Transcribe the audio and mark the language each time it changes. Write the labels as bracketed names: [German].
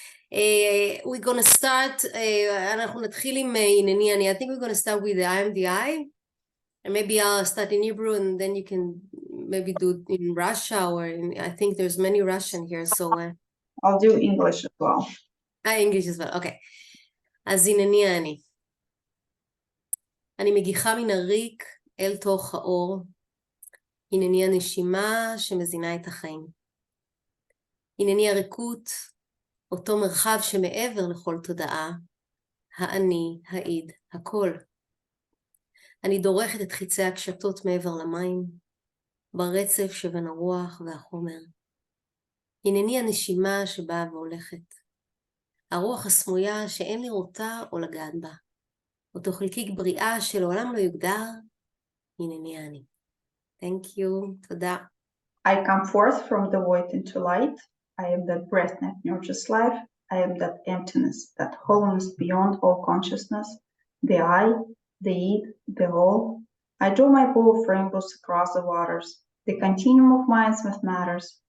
[English] We're going to start, [Hebrew] אנחנו נתחיל עם ענייני, [English] I think we're going to start with the IMDI, and maybe I'll start in Hebrew, and then you can maybe do it in Russia, or I think there's many Russian here, so... I'll do English as well. English as well, okay. [Hebrew] אז ענייני אני מגיחה מן הריק אל תוך האור, הנני הנשימה שמזינה את החיים. הנני הריקות, אותו מרחב שמעבר לכל תודעה, האני, העיד, הכל. אני דורכת את חיצי הקשתות מעבר למים, ברצף שבין הרוח והחומר. הנני הנשימה שבאה והולכת, הרוח הסמויה שאין לראותה או לגעת בה, אותו חלקיק בריאה שלעולם לא יוגדר, הנני אני. [English] Thank you, [Hebrew] תודה. [English] I come forth from the void into light. I am that breath that nurtures life. I am that emptiness, that wholeness beyond all consciousness, the I, the id, the all. I draw my bow of rainbows across the waters, the continuum of minds with matters.